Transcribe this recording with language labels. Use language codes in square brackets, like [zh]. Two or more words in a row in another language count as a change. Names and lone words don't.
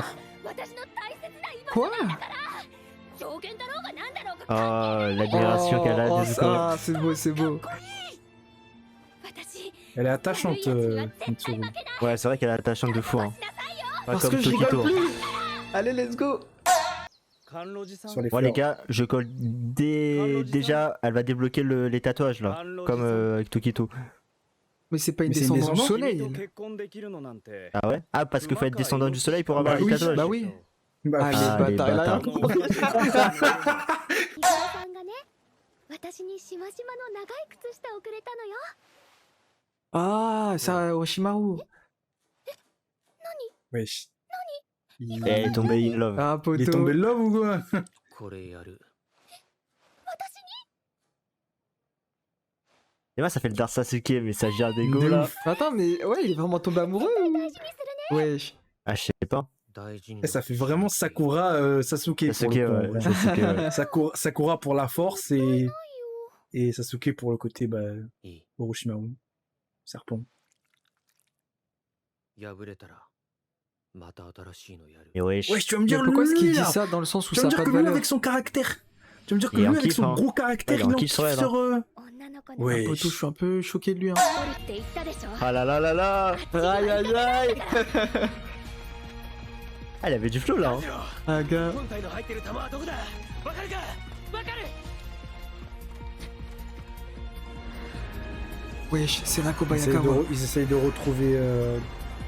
[fr] Quoi? Oh, l'admiration qu'elle a des Ah, c'est beau, c'est beau. Elle est attachante, Mitsuru. Ouais, c'est vrai qu'elle est attachante de fou. Hein. Pas Parce comme que je Tokito. rigole plus! Allez, [en] let's go! [fr] Sur les Bon les fleurs. gars, je colle déjà, elle va débloquer les tatouages là, comme avec Tokito. Mais c'est pas une Mais c'est une descendante du descendante soleil! elle. Ah ouais? Ah parce que faut être descendant du soleil pour avoir Bah les oui, tatouages. Bah oui! Bah, Ah, Ah, les les bâtards, elle a rien bâtards. compris. [ja] さんがね、私にしましまの長い靴下をくれたのよ。 [fr] Ah, ça, Oshimaru. wesh. Elle est tombée [en] in love. [fr] Ah, Il est poteau. tombé love ou quoi? Et moi ça fait le Dark Sasuke mais ça gère des go De là. ouf. Attends, mais ouais, il est vraiment tombé amoureux ou... Wesh. Ah je sais pas. Et ça fait vraiment Sakura Sasuke. Sasuke pour le coup, ouais. Sasuke, ouais. Sakura pour la force et Sasuke pour le côté Orochimaru. Serpent. Et wesh. Wesh, tu vas me Mais dire pourquoi est-ce qu'il lui dit là? ça dans le sens où Tu ça vas me a dire pas que de lui valeur? avec son caractère. Tu vas me dire que Il est lui en avec kiff, son hein. gros caractère, Il est en il est en kiff kiff sur elle, sur [ja] 女の子に [fr] Ouais. Poteau, je suis un peu choqué de lui. Hein. [ja] 怒るって言ったでしょ。 [fr] Ah là là là là. Aïe aïe aïe! Ah, elle avait du flow là. Hein. Ah, gars. Wesh, c'est Nako Bayakawa. Ils essayent de retrouver un